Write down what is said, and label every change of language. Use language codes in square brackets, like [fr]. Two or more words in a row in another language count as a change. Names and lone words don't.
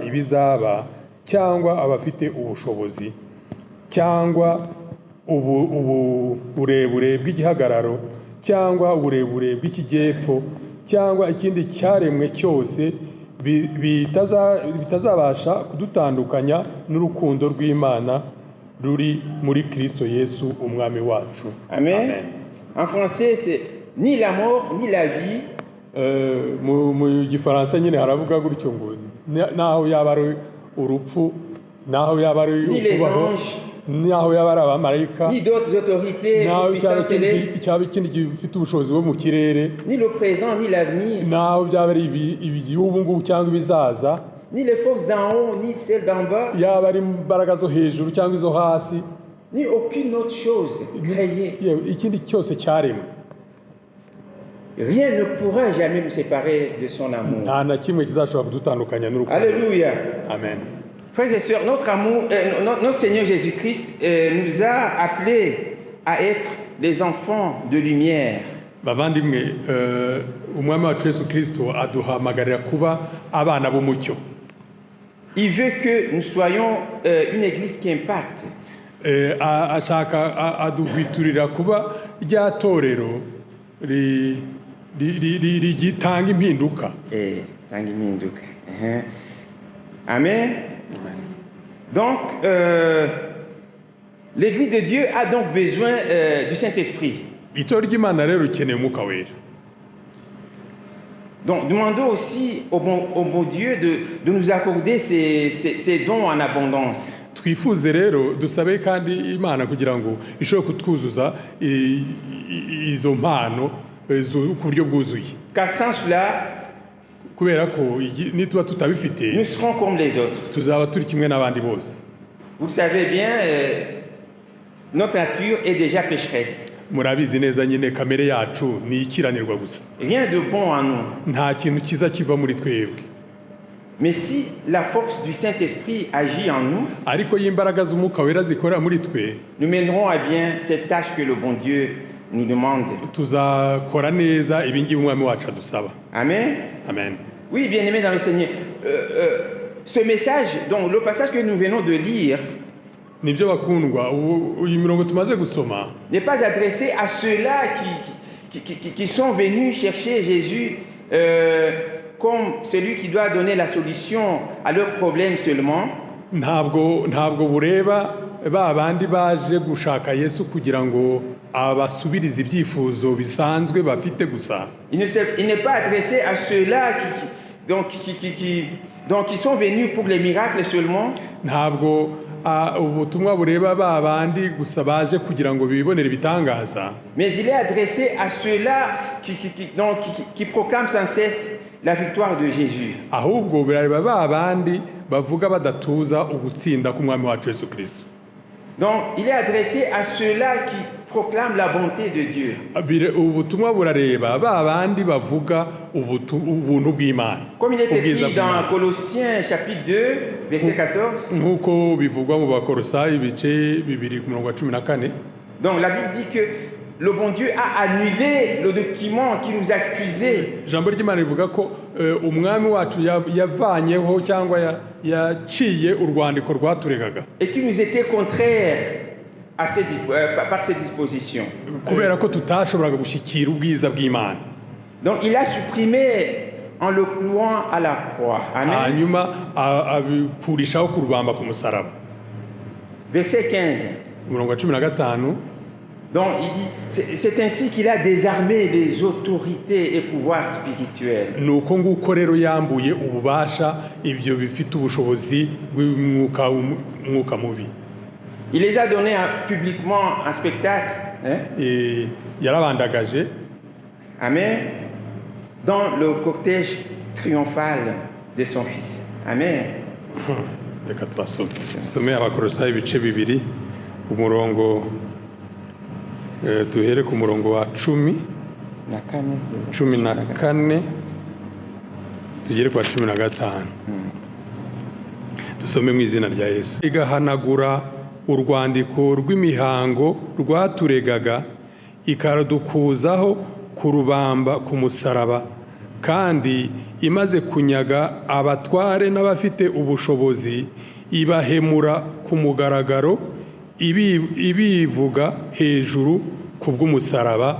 [rw] ibizaba cyangwa abafite ubushobozi cyangwa uburebure bw'igihagararo cyangwa uburebure bw'ikijyepfo cyangwa ikindi cyaremwe cyose bitazabasha kudutandukanya n'urukundo rw'Imana ruri muri Kristo Yesu umwami wacu. Amen. [fr] En français, c'est ni la mort ni la vie. [rw] Mu gifaransa nyine haravuga gutyo ngo naho yaba ari urupfu, naho yaba ari ukubaho, naho yaba ari abamarayika, [fr] ni d'autres autorités ou puissances célestes, [rw] cyaba ikindi gifite ubushobozi bwo mu kirere, [fr] ni le présent ni l'avenir, [rw] naho byaba ari iby'ubu ngubu cyangwa ibizaza, [fr] ni les forces d'en haut ni celles d'en bas, [rw] yaba ari imbaraga zo hejuru cyangwa izo hasi, [fr] ni aucune autre chose créée. [rw] Ikindi cyose cyaremwe. [fr] Rien ne pourra jamais nous séparer de son amour. [rw] Nta na kimwe kizashobora kudutandukanya n'urukundo. [fr] Alléluia. Amen. Frères et sœurs, notre amour, notre Seigneur Jésus-Christ nous a appelés à être des enfants de lumière. [rw] Bavandimwe, umwami wacu Yesu Kristo aduhamagarira kuba abana b'umucyo. [fr] Il veut que nous soyons une église qui impacte. [rw] Ashaka aduhwiturira kuba rya torero rigitanga impinduka. Tanga impinduka. Amen. [fr] Donc, l'église de Dieu a donc besoin du Saint-Esprit. [rw] Itorero ry'Imana rero rikeneye umwuka wera. [fr] Donc, demandons aussi au bon Dieu de nous accorder ces dons en abondance. [rw] Twifuze rero dusabe kandi Imana kugira ngo ishobore kutwuzuza izo mpano ku buryo bwuzuye. [fr] Car sans cela, [rw] kubera ko nituba tutabifite, [fr] nous serons comme les autres. [rw] Tuzaba turi kimwe n'abandi bose. [fr] Vous savez bien, notre nature est déjà pécheresse. [rw] Murabizi neza nyine kamere yacu ni ikiranirwa gusa. [fr] Rien de bon en nous. [rw] Nta kintu kiza kiva muri twebwe. [fr] Mais si la force du Saint-Esprit agit en nous, [rw] ariko y'imbaraga z'umwuka wera zikora muri twe, [fr] nous mènerons à bien cette tâche que le bon Dieu nous demande. [rw] Tuzakora neza ibingibi umwami wacu adusaba. Amen. Amen. [fr] Oui, bien-aimés dans le Seigneur, ce message, donc le passage que nous venons de lire, [rw] nibyo bakundwa uyu mirongo tumaze gusoma [fr] n'est pas adressé à ceux-là qui sont venus chercher Jésus comme celui qui doit donner la solution à leurs problèmes seulement. [rw] ntabwo bureba ba bandi baje gushaka Yesu kugira ngo abasubirize ibyifuzo bisanzwe bafite gusa. [fr] Il n'est pas adressé à ceux-là qui sont venus pour les miracles seulement. [rw] Ntabwo ubutumwa bureba ba bandi gusa baje kugira ngo bibonere ibitangaza. [fr] Mais il est adressé à ceux-là qui proclament sans cesse la victoire de Jésus. [rw] Ahubwo birareba ba bandi bavuga badatuza ugutsinda k'umwami wacu Yesu Kristo. [fr] Donc il est adressé à ceux-là qui proclament la bonté de Dieu. [rw] Ubutumwa burareba ba bandi bavuga ubuntu bw'Imana. [fr] Comme il est écrit dans Colossiens chapitre 2 verset 14. [rw] Nkuko bivugwa mu Bakolosayi ibice 2:14. [fr] Donc la Bible dit que le bon Dieu a annulé le document qui nous accusait. [rw] Ijambo ry'Imana rivuga ko umwami wacu yavanyeho cyangwa yaciye urwandiko rwaturegaga. [fr] Et qui nous était contraire par ses dispositions. [rw] Kubera ko tutashoboraga gushyikira ubwiza bw'Imana. [fr] Donc il a supprimé en le clouant à la croix. Amen. [rw] Hanyuma abikurishaho kurubamba ku musaraba. [fr] Verset 15. [rw] Umurongo wa 15. [fr] Donc il dit, c'est ainsi qu'il a désarmé les autorités et pouvoirs spirituels. [rw] Nuko nguko rero yambuye ububasha ibyo bifite ubushobozi bw'umwuka mubi. [fr] Il les a donnés publiquement en spectacle. [rw] Yarabandagaje. Amen. [fr] Dans le cortège triomphal de son fils. Amen. [rw] Reka twasome Abakolosayi ibice 2 umurongo tuhere ku murongo wa 14 tugere kwa 15. Dusome mu izina rya Yesu. Igahanagura urwandiko rw'imihango rwaturegaga ikarudukuzaho kurubamba ku musaraba, kandi imaze kunyaga abatware n'abafite ubushobozi ibahemura ku mugaragaro ibivuga hejuru kubw'umusaraba.